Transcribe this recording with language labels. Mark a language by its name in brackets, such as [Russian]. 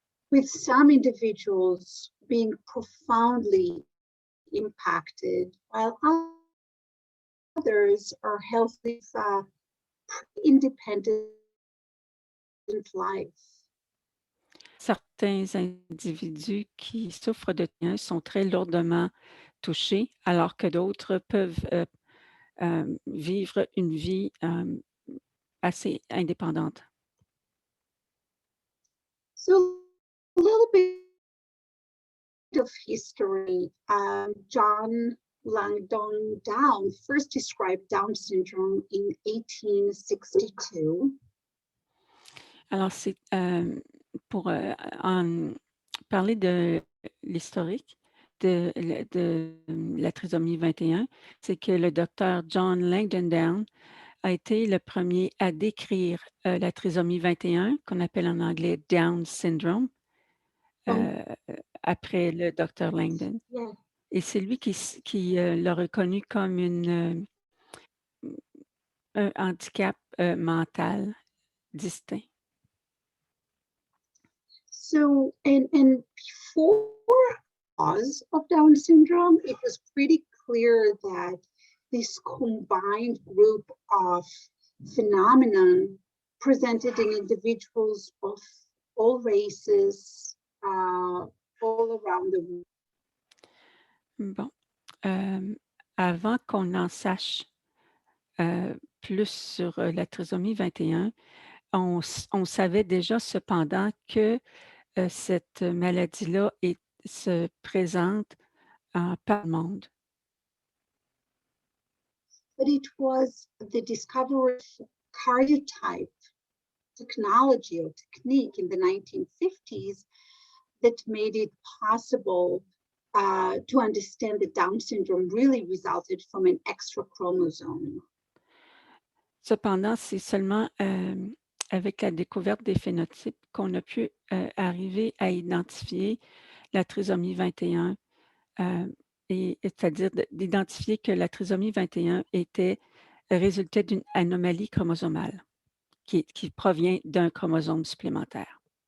[English] With some individuals being profoundly impacted, while others are healthy, independent life. [French] Certains individus qui souffrent de TIA sont très lourdement touchés, alors que d'autres peuvent vivre une vie assez indépendante. [English] So a little bit of history. John Langdon Down first described Down syndrome in 1862. [French] Alors, pour en parler de l'historique de la trisomie 21, c'est que le docteur John Langdon a été le premier à décrire la trisomie 21, qu'on appelle en anglais Down syndrome, après le docteur Langdon. [English] Yeah. [French] Et c'est lui qui l'a reconnu comme un handicap mental distinct. [English] So, and before cause of Down syndrome, it was pretty clear that this combined group of phenomenon presented in individuals of all races, all around the world. [French] Bon. Avant qu'on en sache plus sur la trisomie 21, on savait déjà cependant que cette maladie-là se présente par le monde. [English] But it was the discovery of karyotype technology or technique in the 1950s that made it possible to understand that Down syndrome really resulted from an extra chromosome. [French] Cependant, c'est seulement avec la découverte des phénotypes qu'on a pu arriver à identifier la trisomie 21, c'est-à-dire d'identifier que la trisomie 21 résultait d'une anomalie chromosomale qui provient d'un chromosome supplémentaire.